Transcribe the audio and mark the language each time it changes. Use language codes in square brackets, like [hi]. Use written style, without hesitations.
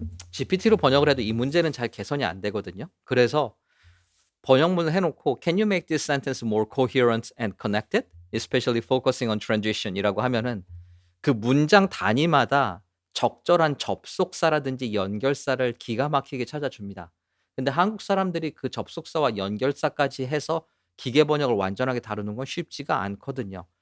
[ko] GPT로 번역을 해도 이 문제는 잘 개선이 안 되거든요. 그래서 번역문을 해 놓고 [en] "Can you make this sentence more coherent and connected? Especially focusing on transition" [ko] 이라고 하면은 그 문장 단위마다 적절한 접속사라든지 연결사를 기가 막히게 찾아줍니다. 근데 한국 사람들이 그 접속사와 연결사까지 해서 기계 번역을 완전하게 다루는 건 쉽지가 않거든요.